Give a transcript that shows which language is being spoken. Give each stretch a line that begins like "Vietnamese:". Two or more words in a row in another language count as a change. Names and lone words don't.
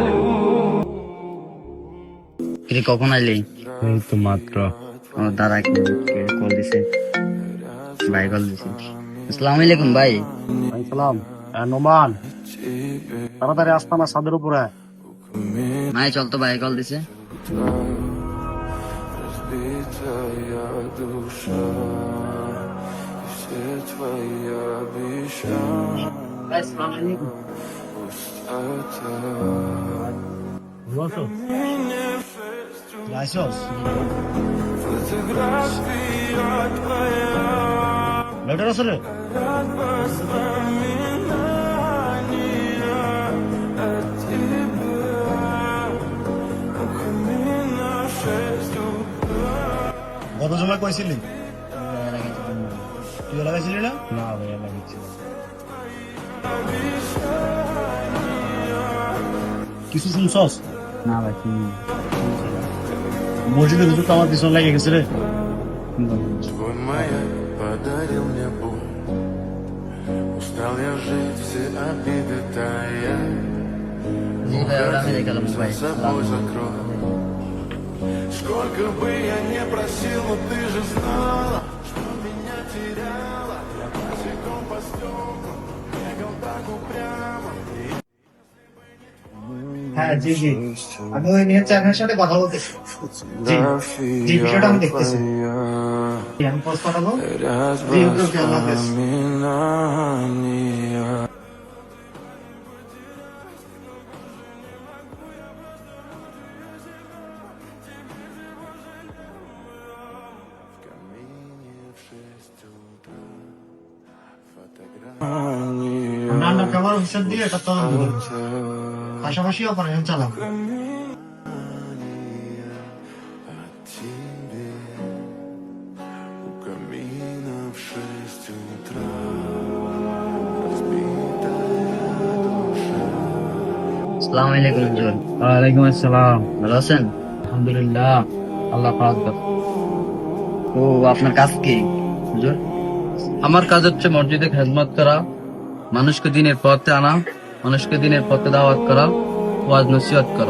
Bangla: কিরে কখন আইলি? এই তো মাত্র। ও দাদা কি কল দিছে, ভাই কল দিছে।
Arabic: السلام عليكم ভাই।
Bangla: সালাম। নোমান, তাড়াতাড়ি আসতাম না ছাদের উপরে। ভাই চল তো, ভাই কল দিছে।
Russian: Разбитая душа, и все твои обещания
Arabic: ভাই السلام عليكم.
Russian: пустота. Фотография твоя,
Bangla: লেটার আছে রে?
Russian: воспоминания от тебя. У камина в 6 утра.
Bangla: গত জমা কইছিলি? তুই লাগাইছিলি না? না ভাই লাগাইছি। কিছু শুনছস? না ভাই শুনি। মসজিদের হুজুর তো আমার পিছনে লেগে গেছে রে।
Russian: Твой маяк подарил мне боль. Устал я жить, все обиды тая.
Bangla: জি ভাই, ওরা আমি দেখালাম
Russian: За
Bangla: ভাই।
Russian: собой закрой. Сколько бы я не просил, но ты же знала, что меня теряла. Я босиком по стеклам бегал так упрямо.
Bangla: হ্যাঁ জি জি, আমি ওই নিয়ে চ্যানেলের সাথে কথা বলতেছি। জি জি, বিষয়টা আমি দেখতেছি। আমি পোস্ট পাঠাবো। জি ওকে,
Arabic: الله حافظ.
Russian: Воспоминания. В камине в 6 утра. Фотография.
Bangla: নান্ডা ব্যবহার হিসাব দিয়ে এটা তদন্ত করবো, পাশাপাশি অপারেশন চালাবো।
Russian: От тебе. У камина в 6 утра. Разбитая душа.
Arabic: السلام عليكم হুজুর, وعليكم السلام.
Bangla: ভালো আছেন? আলহামদুলিল্লাহ, আল্লাহ পাক। ও আপনার কাজ কি হুজুর? আমার কাজ হচ্ছে মসজিদে খেদমত করা, মানুষকে দিনের পথে আনা, মানুষকে দিনের পথে দাওয়াত করা, ওয়াজ নসিহত করা।